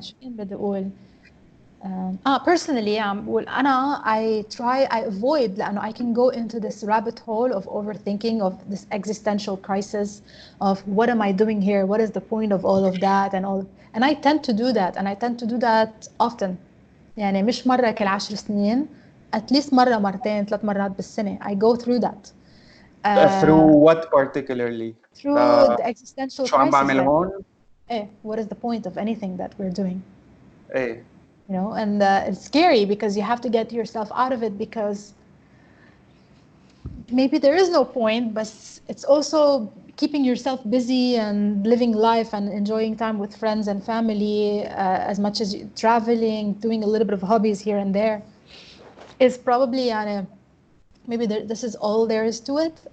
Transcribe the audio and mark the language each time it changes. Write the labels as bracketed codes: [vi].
[ar] شو كان بدي أقول؟ [en] personally, I avoid, [ar] لأنه [en] I can go into this rabbit hole of overthinking, of this existential crisis of what am I doing here? What is the point of all of that? And I tend to do that, often. [ar] يعني مش مرة كل 10 سنين, [en] at least [ar] مرة مرتين 3 مرات بالسنة. [en] I go through that. Through what particularly? Through the existential [ar] شو عم بعمل هون? [en] What is the point of anything that we're doing? [ar] إيه. [en] And it's scary because you have to get yourself out of it, because maybe there is no point, but it's also keeping yourself busy and living life and enjoying time with friends and family, as much as traveling, doing a little bit of hobbies here and there, is probably maybe this is all there is to it.